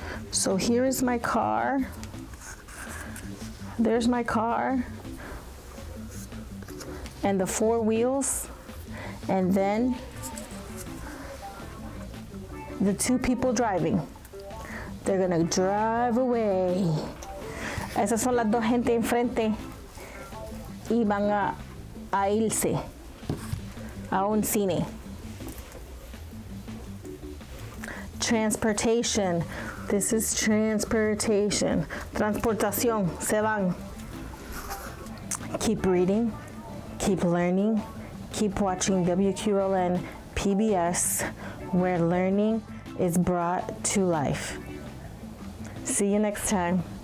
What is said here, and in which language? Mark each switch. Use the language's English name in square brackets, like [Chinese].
[English] So here is my car. There's my car. And the 4 wheels. And then the 2 people driving. They're gonna drive away. [Spanish] Esas son las 2 gente enfrente y van a irse a un cine. [English] Transportation. This is transportation. [Spanish] Transportación. Se van. [English] Keep reading. Keep learning. Keep watching WQLN PBS, where learning is brought to life. See you next time.